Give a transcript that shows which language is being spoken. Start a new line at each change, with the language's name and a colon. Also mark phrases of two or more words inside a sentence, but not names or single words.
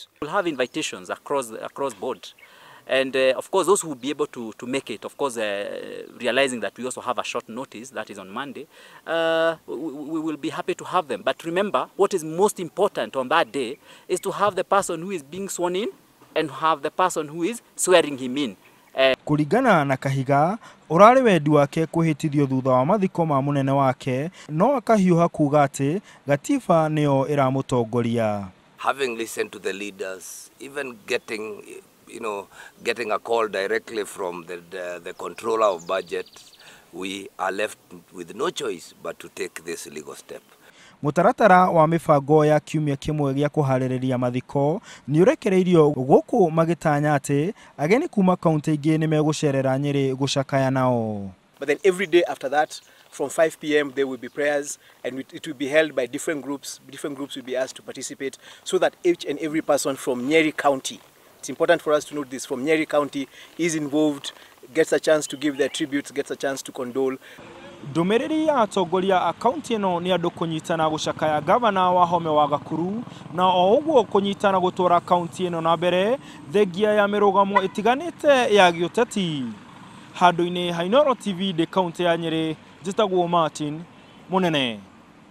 English: We'll have invitations across board. And of course, those who will be able to make it, of course, realizing that we also have a short notice, that is on Monday, we will be happy to have them. But remember, what is most important on that day is to have the person who is being sworn in and have the person who is swearing him in.
Kikuyu: Kũringana na Kahiga, ũrari wendi wake kwihitithio thutha wa mathiko ma mũnene wake, no akahiũha kuga atĩ gatiba nĩyo ĩramũtongoria.
English: Having listened to the leaders, even getting a call directly from the controller of budget, we are left with no choice but to take this legal step.
Kikuyu: Mũtaratara wa mibango ya kiumia kĩmwe gĩa kũharĩrĩria mathiko nĩ ũrekereirio gũkũ magĩtanya atĩ ageni kuma kaunti ingĩ nĩ megũcerera Nyeri gũcakaya nao.
English: But then every day after that, from 5 p.m. there will be prayers, and it will be held by different groups. Different groups will be asked to participate, so that each and every person from Nyeri County, it's important for us to note this, from Nyeri County is involved, gets a chance to give their tributes, gets a chance to condole.
Kikuyu: Ndũmĩrĩri ya atongoria a kaunti ĩno nĩ andũ kũnyitana gũcakaya gavana wa home wa Gakuru, na o ũguo kũnyitana gũtwara kaunti ĩno na mbere thengia ya mĩrũgamo ĩtiganĩte ya gĩũteti. Handũ-inĩ ha Inooro TV de kaunti ya Nyeri, njĩtagwo Martin Mũnene.